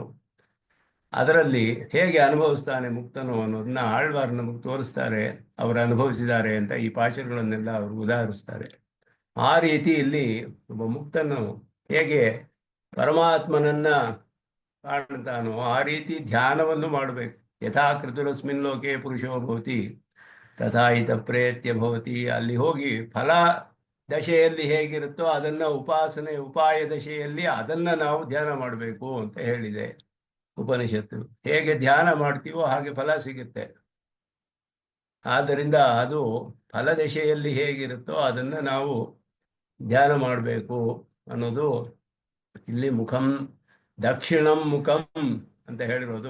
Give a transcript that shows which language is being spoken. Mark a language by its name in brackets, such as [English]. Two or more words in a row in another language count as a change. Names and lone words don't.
[Kannada] ಅದರಲ್ಲಿ ಹೇಗೆ ಅನುಭವಿಸ್ತಾನೆ ಮುಕ್ತನು ಅನ್ನೋದನ್ನ ಆಳ್ವಾರ್ ನಮಗೆ ತೋರಿಸ್ತಾರೆ, ಅವರು ಅನುಭವಿಸಿದ್ದಾರೆ ಅಂತ ಈ ಪಾಶುರಗಳನ್ನೆಲ್ಲ ಅವರು ಉದಾಹರಿಸ್ತಾರೆ. ಆ ರೀತಿ ಇಲ್ಲಿ ಒಬ್ಬ ಮುಕ್ತನು ಹೇಗೆ ಪರಮಾತ್ಮನನ್ನ ಕಾಣ್ತಾನೋ ಆ ರೀತಿ ಧ್ಯಾನವನ್ನು ಮಾಡಬೇಕು. [Sanskrit] ಯಥಾ ಕೃತುರಸ್ಮಿನ್ ಲೋಕೆ ಪುರುಷೋ ಭವತಿ ತಥಾ ಹಿತ ಪ್ರೇತ್ಯ ಭವತಿ. [Kannada] ಅಲ್ಲಿ ಹೋಗಿ ಫಲ ದಶೆಯಲ್ಲಿ ಹೇಗಿರುತ್ತೋ ಅದನ್ನ ಉಪಾಯ ದಶೆಯಲ್ಲಿ ಅದನ್ನ ನಾವು ಧ್ಯಾನ ಮಾಡಬೇಕು ಅಂತ ಹೇಳಿದೆ ಉಪನಿಷತ್ತು. ಹೇಗೆ ಧ್ಯಾನ ಮಾಡ್ತೀವೋ ಹಾಗೆ ಫಲ ಸಿಗುತ್ತೆ. ಆದ್ದರಿಂದ ಅದು ಫಲದಶೆಯಲ್ಲಿ ಹೇಗಿರುತ್ತೋ ಅದನ್ನ ನಾವು ಧ್ಯಾನ ಮಾಡಬೇಕು ಅನ್ನೋದು ಇಲ್ಲಿ [Sanskrit] ದಕ್ಷಿಣಂ ಮುಖಂ [Kannada] ಅಂತ ಹೇಳಿರೋದು.